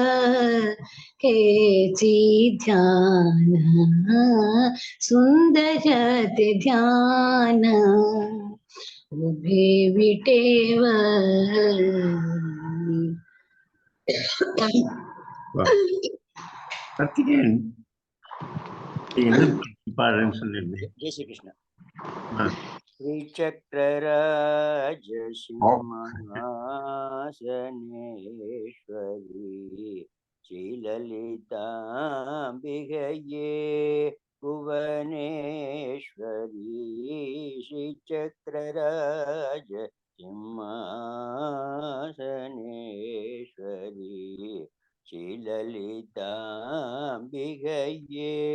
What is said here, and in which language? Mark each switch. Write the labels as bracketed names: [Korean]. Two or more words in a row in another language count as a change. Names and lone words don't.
[Marathi] हेची ध्यान सुंदर ते ध्यान उभे विटेवर [Tamil] कार्तिகேயன் என்ன பாடுறேன்னு சொல்லியிருந்தேன். ஜெய் ஸ்ரீ கிருஷ்ணா. ஆ. [Sanskrit] श्रीचक्रराज सिंहासनेश्वरी श्रीललिताम्बिकये भुवनेश्वरी श्रीचक्रराज सिंहासनेश्वरी श्रीललिताम्बिकये